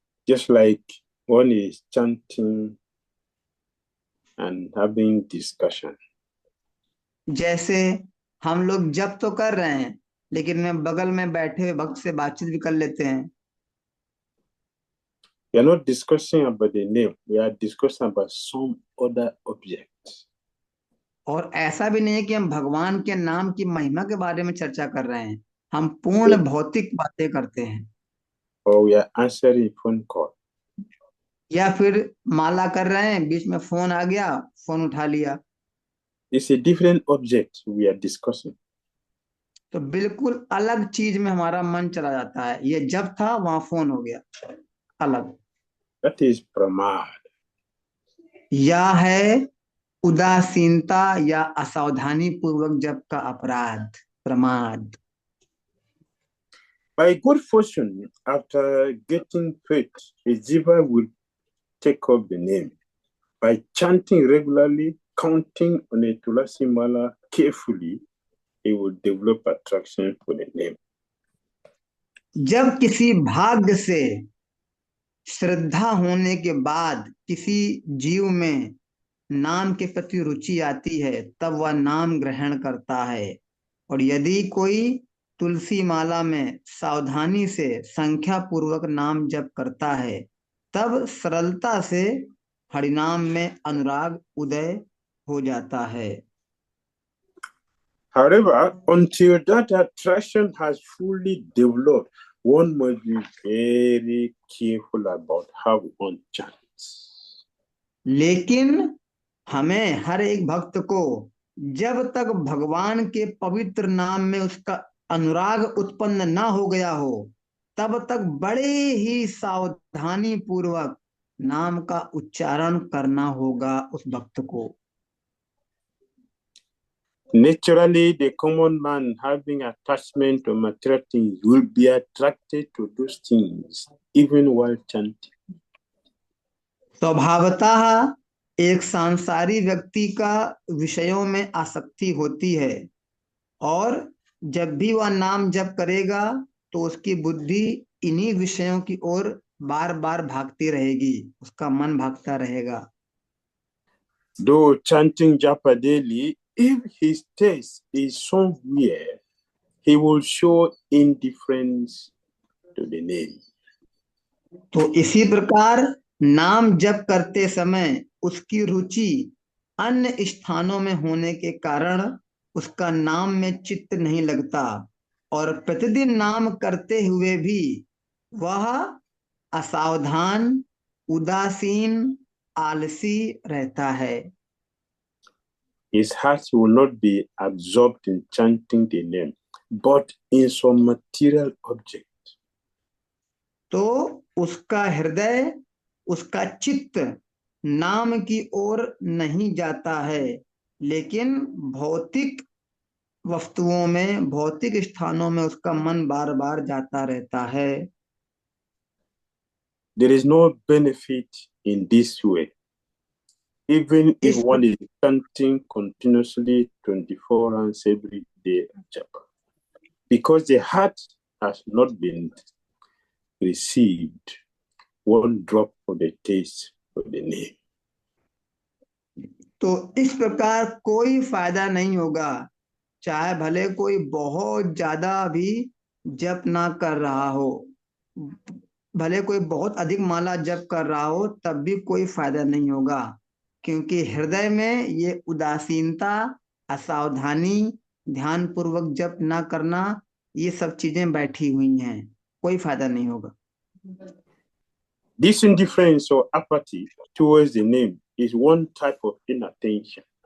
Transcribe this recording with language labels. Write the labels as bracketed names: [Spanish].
[English] Just like one is chanting and having discussion. [Hindi] जैसे हम लोग जप तो कर रहे हैं, लेकिन में बगल में बैठे हुए भक्त से बातचीत भी कर लेते हैं। [English] We are not discussing about the name, we are discussing about some other object. [Hindi] और ऐसा भी नहीं है कि हम भगवान के नाम की महिमा के बारे में चर्चा कर रहे हैं, हम पूर्ण भौतिक बातें करते हैं। [English] Or we are answering phone call. [Hindi] या फिर माला कर रहे हैं, बीच में फोन आ गया, फोन उठा लिया। [English] It's a different object we are discussing. [Hindi] तो बिल्कुल अलग चीज में हमारा मन चला जाता है। ये जब था, वहां फोन हो गया, अलग। [English] That is pramad. [Hindi] या है उदासीनता या असावधानी पूर्वक जब का अपराध, प्रमाद। [English] By good fortune, after getting faith, a jiva will take up the name. By chanting regularly, counting on a tulasi mala carefully, he will develop attraction for the name. [Hindi] जब किसी भाग्य से श्रद्धा होने के बाद किसी जीव में नाम के प्रति रुचि आती है, तब वह नाम ग्रहण करता है। और यदि कोई तुलसी माला में सावधानी से संख्या पूर्वक नाम जप करता है, तब सरलता से हरिनाम में अनुराग उदय हो जाता है। [English] However, until that attraction has fully developed, one must be very careful about how one chants. [Hindi] लेकिन हमें हर एक भक्त को जब तक भगवान के पवित्र नाम में उसका अनुराग उत्पन्न ना हो गया हो, तब तक बड़े ही सावधानी पूर्वक नाम का उच्चारण करना होगा उस भक्त को। [English] Naturally, the common man having attachment to material things will be attracted to those things even while chanting. [Hindi] स्वभावतः एक सांसारिक व्यक्ति का विषयों में आसक्ति होती है, और जब भी वह नाम जप करेगा तो उसकी बुद्धि इन्हीं विषयों की ओर बार बार भागती रहेगी, उसका मन भागता रहेगा। [English] Though chanting japa daily If his taste is somewhere, he will show indifference to the name. [Hindi] तो इसी प्रकार नाम जप करते समय उसकी रुचि अन्य स्थानों में होने के कारण उसका नाम में चित्त नहीं लगता और प्रतिदिन नाम करते हुए भी वह असावधान, उदासीन, आलसी रहता है. [English] His heart will not be absorbed in chanting the name, but in some material object. [Hindi] तो उसका हृदय, उसका चित्त नाम की ओर नहीं जाता है, लेकिन भौतिक वस्तुओं में, भौतिक स्थानों में उसका मन बार बार जाता रहता है. [English] There is no benefit in this way, even if [Hindi] इस [English] one is chanting continuously 24 hours every day, because the heart has not been received one drop of the taste of the name. [Hindi] तो इस प्रकार कोई फायदा नहीं होगा, चाहे भले कोई बहुत ज्यादा भी जप ना कर रहा हो, भले कोई बहुत अधिक माला जप कर रहा हो, तब भी कोई फायदा नहीं होगा, क्योंकि हृदय में ये उदासीनता, असावधानी, ध्यान पूर्वक जप ना करना, ये सब चीजें बैठी हुई हैं, कोई फायदा नहीं होगा. [English] This indifference or apathy towards the name is one type of inattention.